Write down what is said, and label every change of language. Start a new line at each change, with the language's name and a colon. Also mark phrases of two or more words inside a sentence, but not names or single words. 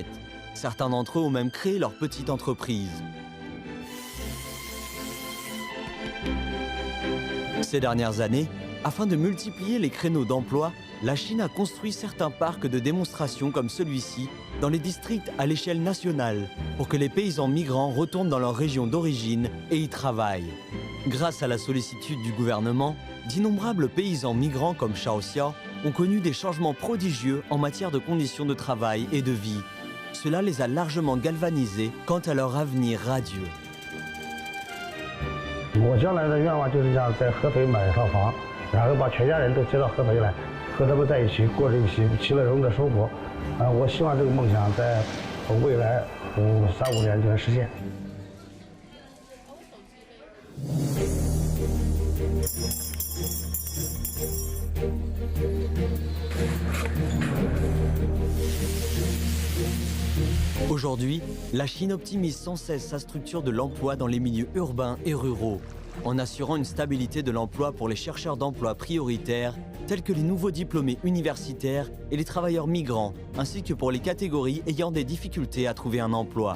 French: Certains d'entre eux ont même créé leur petite entreprise. Ces dernières années, afin de multiplier les créneaux d'emploi, la Chine a construit certains parcs de démonstration comme celui-ci dans les districts à l'échelle nationale pour que les paysans migrants retournent dans leur région d'origine et y travaillent. Grâce à la sollicitude du gouvernement, d'innombrables paysans migrants comme Xiao Xiao ont connu des changements prodigieux en matière de conditions de travail et de vie. Cela les a largement galvanisés quant à leur avenir radieux.
Chinese: 我将来的愿望就是想在合肥买一套房，然后把全家人都接到合肥来，和他们在一起过着一起其乐融融的生活。我希望这个梦想在未来3-5年就能实现。
French: Aujourd'hui, la Chine optimise sans cesse sa structure de l'emploi dans les milieux urbains et ruraux, en assurant une stabilité de l'emploi pour les chercheurs d'emploi prioritaires, tels que les nouveaux diplômés universitaires et les travailleurs migrants, ainsi que pour les catégories ayant des difficultés à trouver un emploi.